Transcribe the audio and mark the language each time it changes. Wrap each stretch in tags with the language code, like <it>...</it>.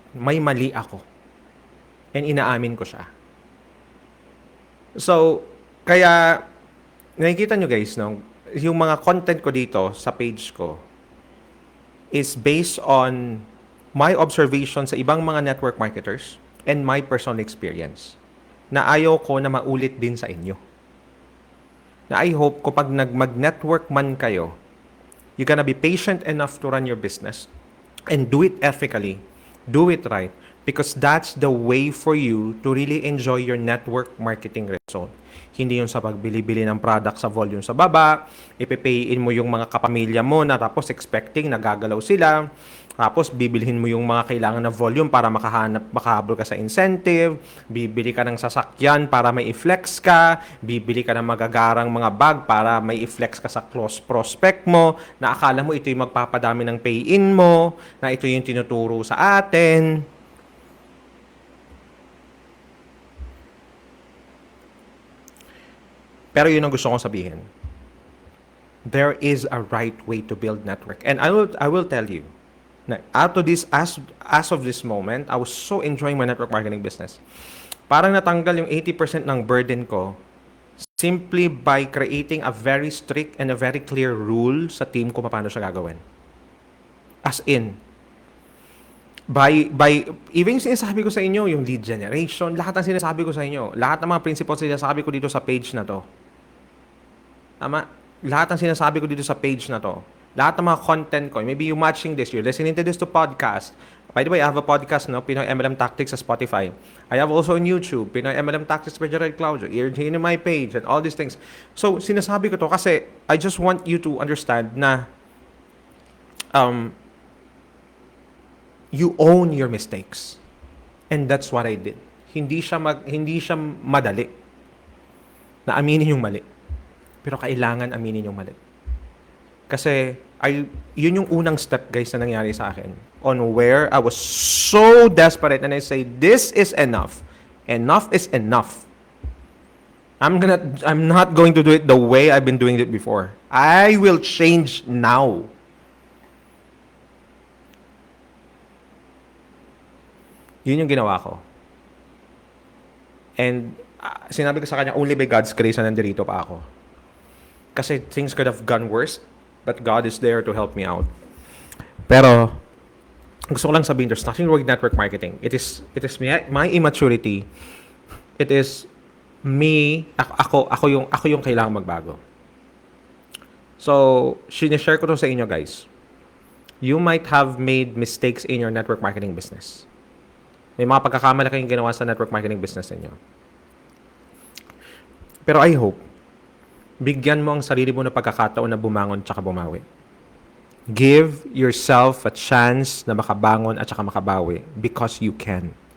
<tl>May mali ako. And inaamin ko siya. So, kaya nakikita nyo guys, no, yung mga content ko dito sa page ko</tl> <en>is based on my observation</en> <tl>sa ibang mga network marketers</tl> <en>and my personal experience</en> <tl>na ayaw ko na maulit din sa inyo.</tl> <en>Na I hope</en> <tl>kapag mag-network man kayo,</tl> <en>you're gonna be patient enough to run your business and do it ethically, do it right, because that's the way for you to really enjoy your network marketing result.</en> <tl>Hindi yung sa pagbili-bili ng product sa volume sa baba, ipipayin mo yung mga kapamilya mo na tapos expecting na gagalaw sila, tapos bibilhin mo yung mga kailangan na volume para makahabol ka sa incentive, bibili ka ng sasakyan para may i-flex ka, bibili ka ng magagarang mga bag para may i-flex ka sa close prospect mo, na akala mo ito yung magpapadami ng pay-in mo, na ito yung tinuturo sa atin. Pero yun ang gusto kong sabihin.</tl> <en>There is a right way to build network. And I will tell you, na out of this, as of this moment, I was so enjoying my network marketing business.</en> <tl>Parang natanggal yung 80% ng burden ko</tl> <en>simply by creating a very strict and a very clear rule</en> <tl>sa team ko paano siya gagawin. As in, by even sinasabi ko sa inyo, yung lead generation, lahat ng sinasabi ko sa inyo, lahat ng mga principles sinasabi ko dito sa page na to. Tama? Lahat ng sinasabi ko dito sa page na to. Lahat ng mga content ko.</tl> <en>Maybe you're watching this, you're listening to this to podcast. By the way, I have a podcast, no? Pinoy MLM Tactics sa Spotify. I have also on YouTube, Pinoy MLM Tactics by Gerald Claudio. You're in my page and all these things. So,</en> <tl>sinasabi ko to kasi</tl> <en>I just want you to understand na you own your mistakes. And that's what I did.</en> <tl>Hindi siya madali na aminin yung mali. Pero kailangan aminin yung mali. Kasi yun yung unang step guys na nangyari sa akin</tl> <en>on where I was so desperate and I say, this is enough. Enough is enough. I'm not going to do it the way I've been doing it before. I will change now.</en> <tl>Yun yung ginawa ko. And sinabi ko sa kanya,</tl> <en>only by God's grace</en> <tl>na nandito pa ako.</tl> <en>Kasi things could have gone worse, but God is there to help me out.</en> <tl>Pero, gusto ko lang sabihin,</tl> <en>there's nothing wrong with network marketing. It is my immaturity. It is me,</en> <tl>ako yung kailangang magbago. So, sinishare ko to sa inyo guys.</tl> <en>You might have made mistakes in your network marketing business.</en> <tl>May mga pagkakamali kayong ginawa sa network marketing business ninyo. Pero I hope, bigyan mo ang sarili mo na pagkakataon na bumangon tsaka bumawi.</tl> <en>Give yourself a chance</en> <tl>na makabangon at tsaka makabawi</tl> <en>because you can.</en>